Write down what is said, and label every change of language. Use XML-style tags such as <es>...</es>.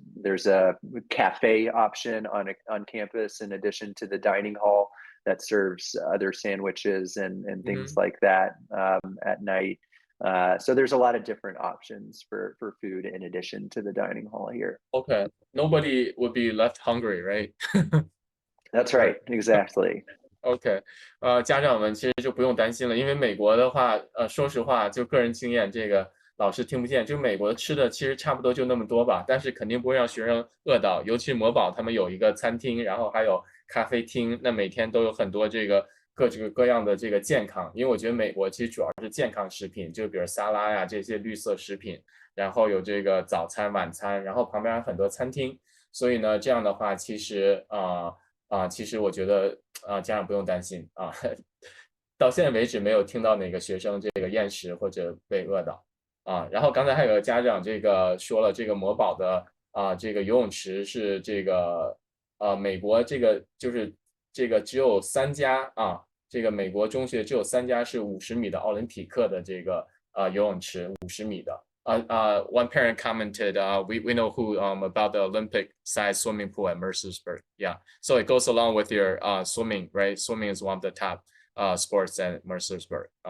<en>There's a cafe option on campus in addition to the dining hall that serves other sandwiches and things Mhm. like that at night. So there's a lot of different options for food in addition to the dining hall here. Okay. Nobody would be left hungry, right? That's Right. right, exactly.</en> <zh>OK，家长们其实就不用担心了，因为美国的话，说实话，就个人经验，这个老师听不见，就美国吃的其实差不多就那么多吧，但是肯定不会让学生饿到。尤其是魔堡他们有一个餐厅，然后还有咖啡厅，那每天都有很多这个各种各样的这个健康，因为我觉得美国其实主要是健康食品，就比如沙拉呀这些绿色食品，然后有这个早餐、晚餐，然后旁边还有很多餐厅，所以呢，这样的话其实其实我觉得家长不用担心啊，到现在为止没有听到哪个学生这个厌食或者被饿到啊。然后刚才还有个家长这个说了，这个魔堡的这个游泳池是这个美国这个就是这个只有3家啊，这个美国中学只有3家是50米的奥林匹克的这个游泳池50米的。</zh> <en>One parent commented, we know who about the Olympic size swimming pool at Mercersburg. Yeah, so it goes along with your swimming, right? Swimming is one of the top sports at Mercersburg.</en>